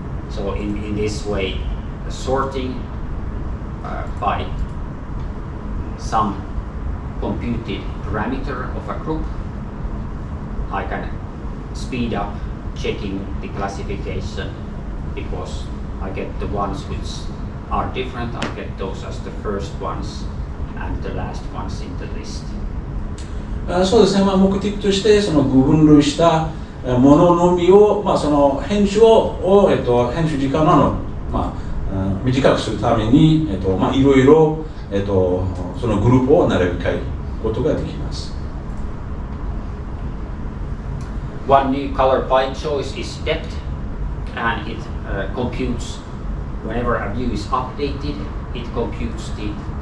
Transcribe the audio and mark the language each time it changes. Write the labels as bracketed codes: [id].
[en] So in this way, sorting by some computed parameter of a group, I can speed up checking the classification because I get the ones which are different, I get those as the first ones and the last ones in the list. [ja] そうですね、目的としてその具分類したもののみを、その編集編集時間を短くするために、いろいろ、そのグループを並び替えることができます。 [en] One new color by choice is depth, and it computes whenever a view is updated. It computes the